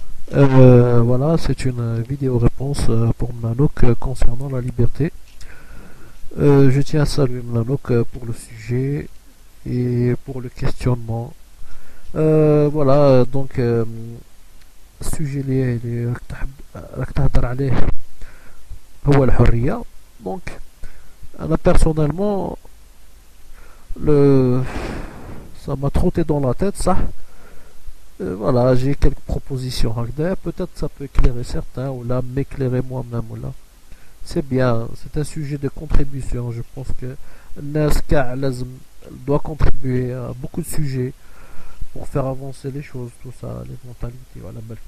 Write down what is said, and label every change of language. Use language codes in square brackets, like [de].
[fr] Voilà, c'est une vidéo réponse pour Mnanouk concernant la liberté. Je tiens à saluer Mnanouk pour le sujet et pour le questionnement. Voilà, donc [ar] السوجي اللي راك تهضر عليه هو الحرية. [fr] Donc [ar] أنا [fr] personnellement le ça m'a trotté dans la tête ça. Voilà, j'ai quelques propositions [ar] هكذا. [fr] Peut-être ça peut éclairer certains ou là m'éclairer moi-même ou là. C'est bien, c'est un sujet de contribution. Je pense que [ar] الناس كاع لازم [fr] doit contribuer à beaucoup de sujets pour faire avancer les choses, tout ça, les mentalités, voilà.